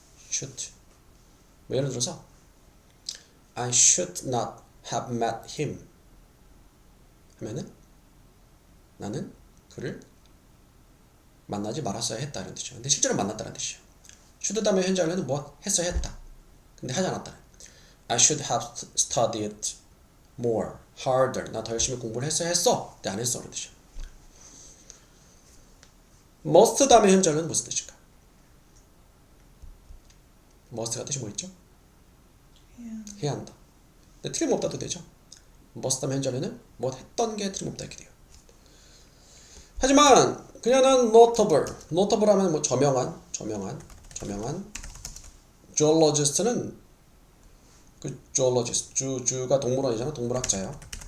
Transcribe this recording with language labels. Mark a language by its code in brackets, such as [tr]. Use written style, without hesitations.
[ko] should 예를 들어서 [en] I should not have met him [ko] 하면은 나는 그를 만나지 말았어야 했다 이런 뜻이죠. 근데 실제로 만났다는 뜻이죠. should 다음에 현재 완료는 뭐 했어야 했다. 근데 하지 않았다. [en] I should have studied more, harder. [ko] 나 더 열심히 공부를 했어야 했어. 근데 안 했어. 그런 뜻이죠. must 다음에 현재 완료는 무슨 뜻일까? must가 뜻이 뭐 있죠? 해야 한다. 근데 틀림없다도 되죠. must 다음에 현재 완료는 뭐 했던 게 틀림없다 이렇게 돼요. 하지만 그녀는 notable 하면 뭐 저명한 geologist는 그 geologist 주가 동물원이잖아. 동물학자요.